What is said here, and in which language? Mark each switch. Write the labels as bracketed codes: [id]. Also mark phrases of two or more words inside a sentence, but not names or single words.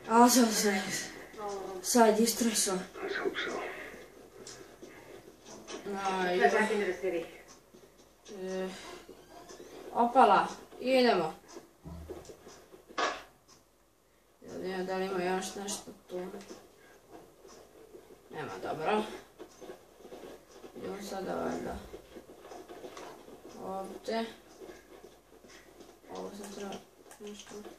[sr] Osam se sad istresao. [en] Let's hope so. Head back into the city. [sr] Opala, idemo. Da li ima još nešto tu? Nema, dobro. Idemo sada valjda. Ovdje. Ovo sam treba nešto.